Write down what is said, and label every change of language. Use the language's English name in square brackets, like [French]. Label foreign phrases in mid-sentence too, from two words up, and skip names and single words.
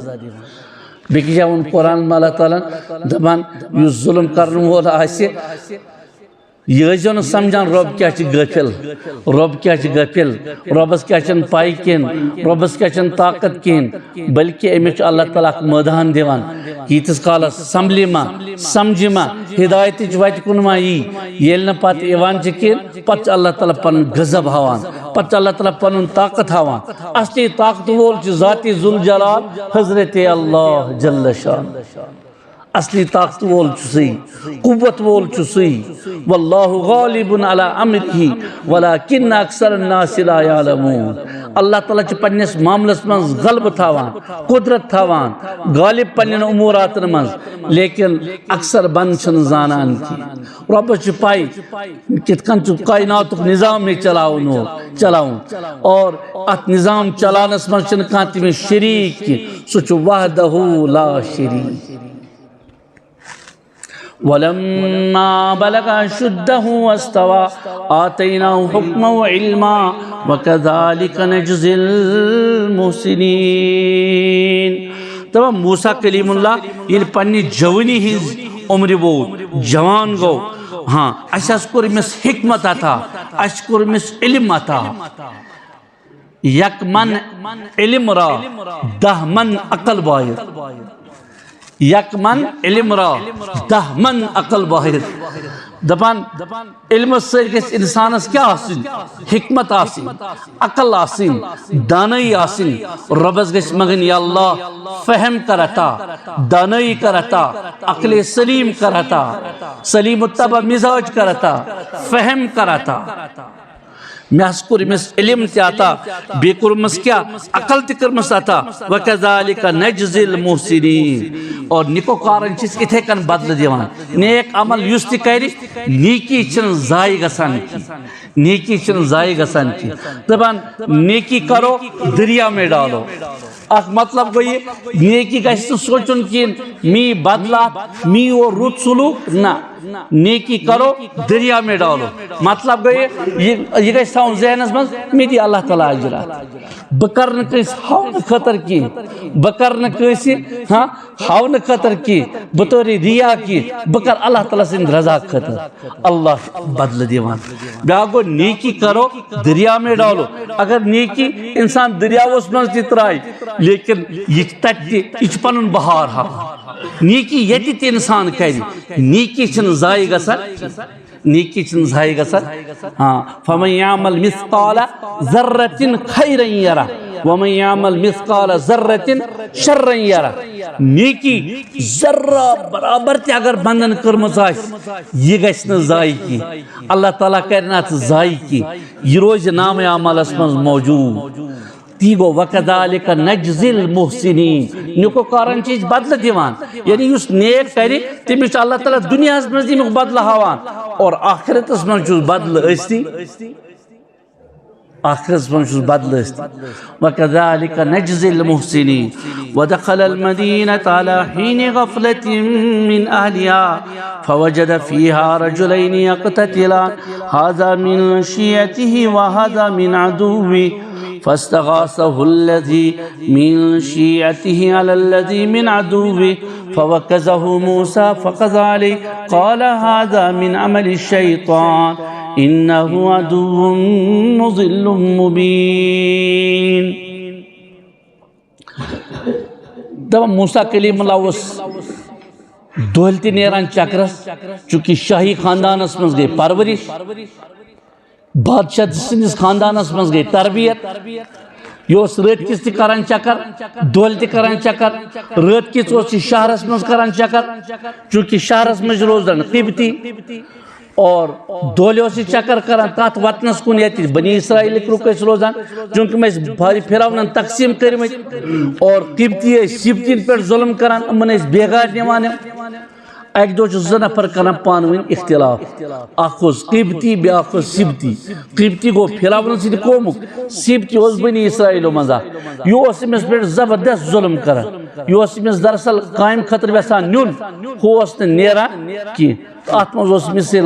[Kashmiri] بیٚکہِ جایہِ ووٚن قرآن اللہ تعالیٰ دپان یُس ظلم کرن وول آسہِ یہ ٲسۍزیو نہٕ سمجھان رب کیٛاہ چھِ غٲفِل رب کیٛاہ چھِ غٲفِل ربس کیٛاہ چھنہٕ پاے کِہیٖنۍ ربس کیٛاہ چھنہٕ طاقت کِہیٖنۍ بلکہ أمِس چھُ اللہ تعالیٰ اکھ مٲدان دِوان ییٖتِس کالس سمبلہِ ما سمجھِ ما ہدایتٕچ وتہِ کُن ما یی ییٚلہِ نہٕ پتہٕ یِوان چھِ کِہیٖنۍ پتہٕ چھُ اللہ تعالیٰ پنُن غضب ہاوان پتہٕ چھُ اللہ تعالیٰ پنُن طاقت ہاوان. اصلی طاقت وول چھُ ذاتی ذل جلال حضرت اللہ جل شان. اصلی طاقت وول چھُ سُے قوت وول چھُ سُے [Arabic] واللہ غالب علی امرہ ولکن اکثر الناس لا یعلمون. [Kashmiri] اللہ تعالیٰ چھُ پننس معاملس منٛز غلبہ تھاوان قدرت تھاوان غالب پننٮ۪ن اموراتن منٛز لیکن اکثر بند چھنہٕ زانان کینٛہہ. رۄبس چھُ پاے کِتھ کٔنۍ چھُ کائناتُک نظام یہِ چلاوُن اور اتھ نظام چلاونس منٛز چھُنہٕ کانٛہہ تٔمِس شریٖک کینٛہہ سُہ چھُ [Arabic] وحدہ لا شریٖک. ولما بلغ أشده واستوى آتيناه حكما وعلما وكذلك نجزي المحسنين. [Kashmiri] تمام موسیٰ کلیم اللہ یہ پنی جوانی ہز عمر ووت جوان گو ہاں اس کور امس حکمت عطا اس کور امس علم عطا [Persian] یک من علم را 10 من عقل باید یک من علم را 10 من عقل باید. [Kashmiri] دپان علم سۭتۍ گژھِ انسانس کیا آسٕنۍ حکمت آسٕنۍ عقل آسٕنۍ دانٲیی آسٕنۍ. رۄبس گژھِ منگٕنۍ یا اللہ فہم کر عطا دانٲیی کر عطا عقل سلیم کر عطا سلیم الطبع مزاج کر عطا فہم کر عطا. مےٚ حظ کوٚر أمِس علم تہِ عطا بیٚیہِ کوٚرمَس کیٛاہ عقل تہِ کٔرمٕژ عطا [Arabic] وَکَذَلِکَ نَجْزِی الْمُحْسِنِیٖن [Kashmiri] اور نِکوکارن چھِ أسۍ یِتھَے کٔنۍ بدلہٕ دِوان نیک عمل یُس تہِ کَرِ نیکی چھِنہٕ ضایع گژھان کینٛہہ نیکی چھِنہٕ ضایع گژھان کینٛہہ دَپان [Urdu] نیکی کرو دریا میں ڈالو [Kashmiri] اکھ مطلب گوٚو یہِ نیکی گژھِ نہٕ سونٛچُن کِہیٖنۍ می بدلات می اور رُت سلوٗک نہ [Urdu] نیکی کرو دریا میں ڈالو [Kashmiri] مطلب گوٚو یہِ گژھِ تھاوُن ذہنس منٛز مےٚ دی اللہ تعالیٰ اجرات بہٕ کرٕ نہٕ کٲنٛسہِ ہاونہٕ خٲطرٕ کینٛہہ بہٕ کرٕ نہٕ کٲنٛسہِ ہاونہٕ خٲطرٕ کینٛہہ بہٕ تورِ ریا کینٛہہ بہٕ کرٕ اللہ تعالیٰ سٕنٛدِ رضا خٲطرٕ اللہ چھُ بدلہٕ دِوان بیٛاکھ گوٚو [Urdu] نیکی کرو دریا میں ڈالو [Kashmiri] اگر نیکی انسان دریاوس منٛز تہِ ترٛایہِ لیکن یہِ چھِ تتہِ تہِ یہِ چھُ پنُن بہار ہاوان نیکی ییٚتہِ تہِ انسان کرِ نیکی چھِنہٕ ضایع گژھان نیکی چھِنہٕ ضایع [Arabic] گژھان فَمَن یعمل مثقال ذرة خیرا یرہ وَمَن یعمل مثقال ذرة شرا یرہ [Kashmiri] نیکی ذرہ برابر تہِ اگر بندن کٔرمٕژ آسہِ یہِ گژھِ نہٕ ضایع کینٛہہ اللہ تعالیٰ کرِ نہٕ اتھ ضایع کینٛہہ یہِ روزِ نامے عملس منٛز موجوٗد تی گوٚو [Arabic] وَکَذَلِکَ نَجْزِی الْمُحْسِنِیٖن [Kashmiri] نِکوکارن چھِ أسۍ بدلہٕ دِوان یعنی یُس نیک کرِ تٔمِس چھُ اللہ تعالیٰ دُنیاہس منٛز تمیُک بدلہٕ ہاوان اور آخرتس منٛز چھُس بدلہٕ ٲسۍتٕے آخرتس منٛز چھُس بدلہٕ ٲسۍتٕے [Arabic] وَکَذَلِکَ نَجْزِی الْمُحْسِنِیٖن وَدَخَلَ الْمَدِینَةَ عَلَى حِینِ غَفْلَةٍ مِّنْ أَهْلِهَا فَوَجَدَ فِیهَا رَجُلَيْنِ یَقْتَتِلَانِ هَذَا مِنْ شِیعَتِهِ وَهَذَا مِنْ عَدُوِّهِ فاستغاثه الذي من شيعته على الذي من عدوه فوكزه موسى فقضى عليه قال هذا من عمل الشيطان إنه عدو مضل [Kashmiri] مبين دب موسیٰ کلیم اللہ اس دولتی نیران چکرس چونکہ شاہی خاندانس منز گئی پرورش بادشاہ سندس خاندانس منز گئی تربیت یہ رات کس تہ کران چکر دول تہ کران چکر رات کس شہرس مز کران چکر چونکہ شہرس مز روزان قبطی اور دولہ چکر کران تات وطنس کن یہ بنی اسرائیل لوگ روزان چونکہ فرعونن تقسیم کرمت اور قبطی سبتین پہ ظلم کران امن بیگار نوان اک دو زٕ نفر کران پانہٕ ؤنۍ اختلاف اکھ اوس قبطی بیاکھ اوس سبتی قبطی گوٚو فرعون سٕنٛدِ قومُک سبتی اوس بنی اسرائیلو منٛز اکھ یہِ اوس أمِس پٮ۪ٹھ زبردست ظلم کران یہِ اوس أمِس دراصل کامہِ خٲطرٕ یژھان نیُن ہُہ اوس نہٕ نیران کینٛہہ اتھ منٛز اوس أمِس یہِ